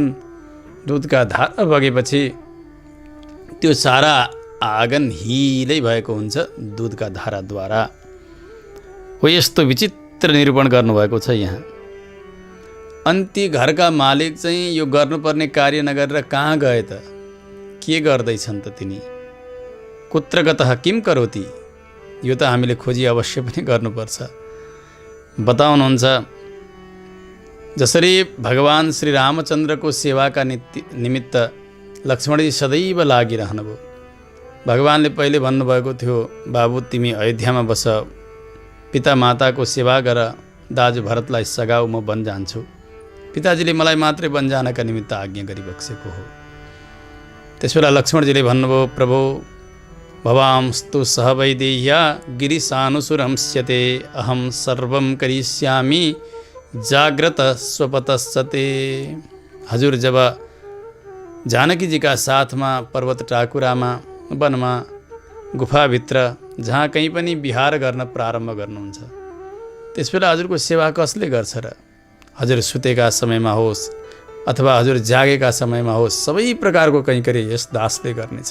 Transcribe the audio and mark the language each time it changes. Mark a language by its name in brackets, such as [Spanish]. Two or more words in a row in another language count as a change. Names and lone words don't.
[Nepali] दुधका धारा बगेपछि त्यो सारा आँगन हिलै भएको हुन्छ दुधका धाराद्वारा। हो यस्तो विचित्र निरूपण गर्नुभएको छ यहाँ। अनि ती घरका मालिक चाहिँ यो गर्नुपर्ने कार्य नगरेर कहाँ गए त? के गर्दैछन् त तिनी? [Sanskrit] कुत्र गतः किम करोति? [Nepali] यो त हामीले खोजी अवश्य पनि गर्नुपर्छ। बताउनुहुन्छ जसरी भगवान श्री रामचन्द्रको सेवाका निमित्त लक्ष्मणजी सदैव लागिरहनुभयो। भगवानले पहिले भन्नुभएको थियो, बाबु तिमी अयोध्यामा बस, पिता माताको सेवा गर, दाजु भरतलाई सघाउ, म वन जान्छु। पिताजीले मलाई मात्रै वन जानका निमित्त आज्ञा गरिबक्सेको हो। त्यसबेला लक्ष्मणजीले भन्नुभयो, प्रभु [Sanskrit] भवांस्तु सह वैदेह्या गिरिशानुसुरंस्यते अहम सर्वं करिष्यामि जाग्रत स्वपतस्सते। [Nepali] हजुर जब जानकीजीका साथमा पर्वत टाकुरामा वनमा गुफाभित्र जहाँ कहीँ पनि विहार गर्न प्रारम्भ गर्नुहुन्छ, त्यसबेला हजुरको सेवा कसले गर्छ र? हजुर सुतेका समयमा होस् अथवा हजुर जागेका समयमा होस्, सबै प्रकारको कैंकर्य यस दासले गर्नेछ।